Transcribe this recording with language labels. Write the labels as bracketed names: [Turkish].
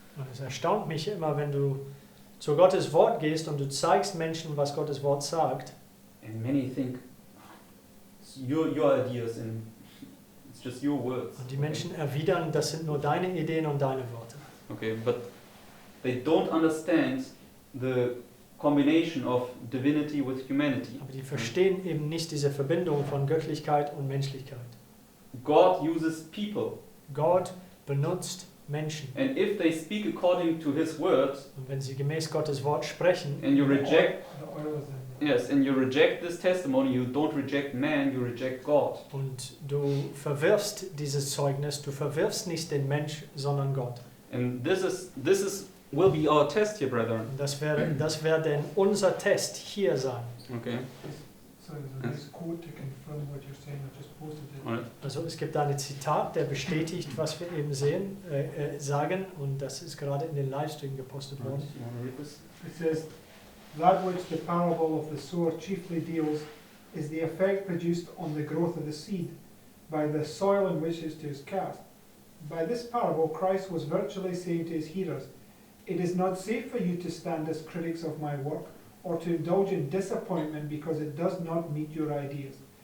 [German] Und es erstaunt mich immer, wenn du zu Gottes Wort gehst und du zeigst Menschen, was Gottes Wort sagt. [English] and many think it's your ideas and it's just your words. [German] Und die Menschen erwidern, das sind nur deine Ideen und deine Worte. [English] Okay, but they don't understand the combination of divinity with humanity. [German] Aber die verstehen eben nicht diese Verbindung von Göttlichkeit und Menschlichkeit. [English] God uses people, [German] Gott benutzt Menschen. [English] and if they speak according to His word, [German] Und wenn sie gemäß Gottes Wort sprechen, [English] and you reject, The oil is in. yes, and you reject this testimony, you don't reject man, you reject God. [German] und du verwirfst dieses Zeugnis, du verwirfst nicht den Mensch, sondern Gott. [English] And this will be our test here, brethren. [German] Und das wäre denn unser Test hier sein. [English] Okay. So there's a nice quote to confirm what you're saying. I just posted it. Alright. [German] Also es gibt da ein Zitat, der bestätigt, was wir eben sagen, und das ist gerade in den Livestream gepostet worden. [English] You want to read this? It says, that which the parable of the sower chiefly deals is the effect produced on the growth of the seed by the soil in which it is cast. By this parable, Christ was virtually saying to his hearers, it is not safe for you to stand as critics of my work or to indulge in disappointment because it does not meet your ideas.